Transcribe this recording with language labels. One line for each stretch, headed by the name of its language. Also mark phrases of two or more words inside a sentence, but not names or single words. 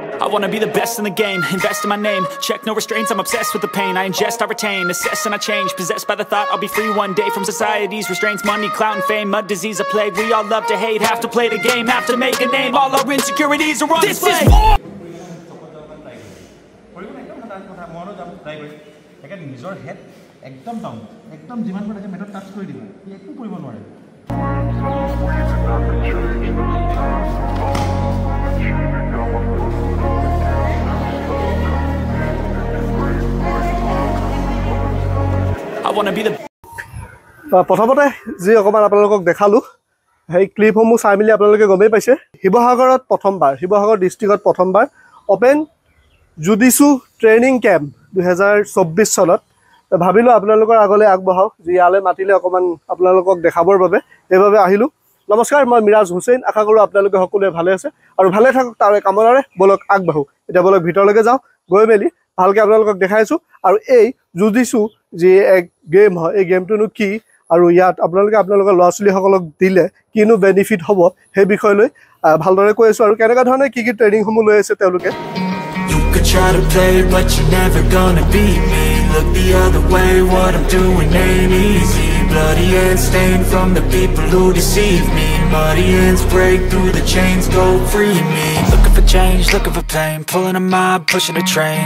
English: wanna be the best in the game, invest in my name, check no restraints, I'm obsessed with the pain. I ingest, I retain, assess and I change, possessed by the thought I'll be free one day from society's restraints. Money, clout and fame, mud, disease, a plague. We all love to hate, have to play the game, have to make a name. All our insecurities are on display. This is war!
Assamese: নিজৰ হেড একদম ডাউন একদম যিমান পাৰে মেটত টাচ কৰি দিব একো কৰিব নোৱাৰে
English: I wanna be the
Assamese: প্ৰথমতে যি অকমান আপোনালোকক দেখালো সেই ক্লিপসমূহ চাই মিলি আপোনালোকে গমেই পাইছে শিৱসাগৰত প্ৰথমবাৰ শিৱসাগৰ ডিষ্ট্ৰিক্টত প্ৰথমবাৰ ওপেন জুডিচিউ ট্ৰেইনিং কেম্প 2024 চনত ভাবিলো আপোনালোকৰ আগলৈ আগবঢ়াও যে ইয়ালৈ মাতিলে অকমান আপোনালোকক দেখাবৰ বাবে এইভাবে আহিলো নমস্কাৰ মই মিৰাজ হুছেইন আশা কৰো আপোনালোকে সকলোৱে ভালে আছে আৰু ভালে থাকক তাৰ কামনাৰে বলক আগবঢ়াও এটা বলক ভিতৰলৈকে যাও গৈ মেলি ভালকে আপোনালোকক দেখাইছো আৰু এই জুডিচিউ যে এক গেম হয় এই গেমটোনো কি আৰু ইয়াত আপোনালোকৰ লছলি সকলক দিলে কিনো বেনিফিট হ'ব সেই বিষয়লৈ ভালদৰে কৈ আছো আৰু কেনেকা ধৰণে কি ট্ৰেইনিং সমূহ লৈ আছে তেওঁলোকে
English: could try to play, but you're never gonna beat me. Look the other way, what I'm doing ain't easy. Bloody hands stained from the people who deceive me. Muddy hands break through the chains, go free me. Looking for change, looking for pain. Pulling a mob, pushing a train.